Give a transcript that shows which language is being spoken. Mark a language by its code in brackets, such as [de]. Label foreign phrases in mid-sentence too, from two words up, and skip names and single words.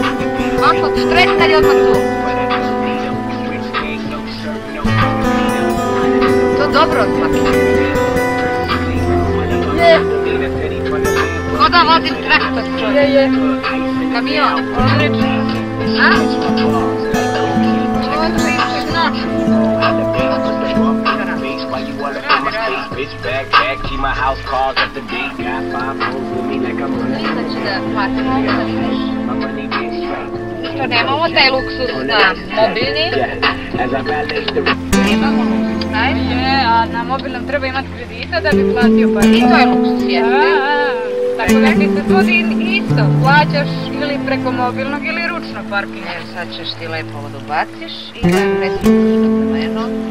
[bs] Kako ti stres kad je odmah tu? To dobro odmah. Je. Ko da vozim traktor čovjek? Je. Kamion. Odlično. A? [en] Bitch backpack, keep my house cars up to date. Got 5 phones with me like I'm running. [bs] Znači da platimo da ideš. [en] My money been straight. [bs] Što nemamo taj luksus na mobilni? [en] As I balance the [bs] Nemamo luksus, taj? Je, a na mobilnom treba imati kredita da bi platio I parking. to je luksus, jeste. Tako da ti se svodi isto, plaćaš ili preko mobilnog ili ručno parking. Evo sad ćeš ti lepo ovo da ubaciš i da presličiš do zeleno.